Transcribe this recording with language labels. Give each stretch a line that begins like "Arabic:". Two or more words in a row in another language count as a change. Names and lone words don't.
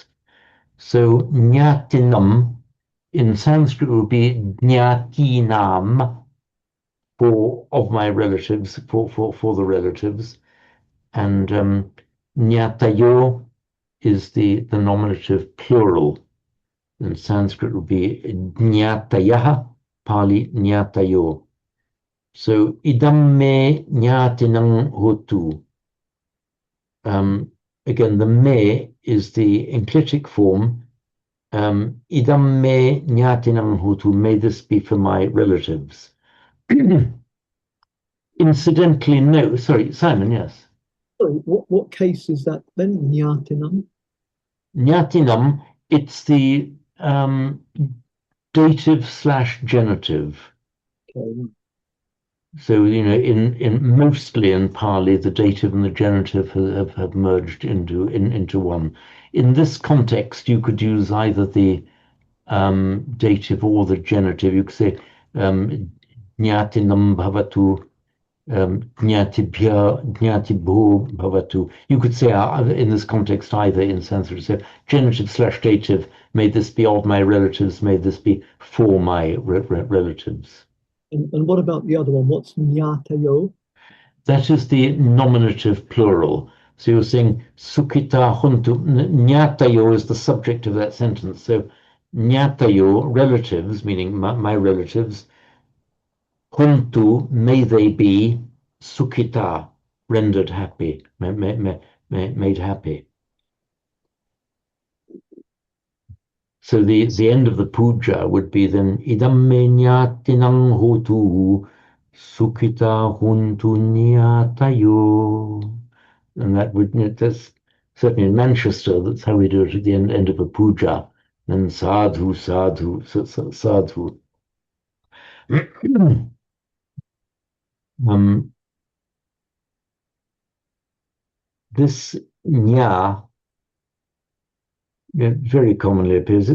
English: So nyatinam in Sanskrit would be nyatinam for of my relatives, for the relatives. And nyatayo is the nominative plural. In Sanskrit would be nyatayah, Pali nyatayo.
Pali: So idam me nyatinam hotu.
English: Again, the me is the enclitic form.
Pali: Idam me nyatinam hotu.
English: May this be for my relatives. Incidentally, no. Sorry, Simon. Yes. Sorry, what case is that then? Nyatinam? Nyatinam. It's the dative/genitive. Okay. So, in mostly in Pali, the dative and the genitive have merged into one. In this context, you could use either the dative or the genitive. You could say
Sanskrit: jnatinam bhavatu, jnatibho bhavatu.
English: You could say in this context either in Sanskrit. So genitive/dative, may this be of my relatives, may this be for my relatives. And what about the other one? What's nyatayo? That is the nominative plural. So you're saying
Pali: sukita huntu.
English: Nyatayo is the subject of that sentence. So nyatayo, relatives, meaning my relatives. Huntu, may they be. Sukita, rendered happy, made happy. So the end of the puja would be then
Pali: idam me nyatinang hotu sukita huntu nyatayo.
English: And that's certainly in Manchester, that's how we do it at the end of a puja.
Pali: Then sadhu, sadhu, sadhu.
English: This nya very commonly appears.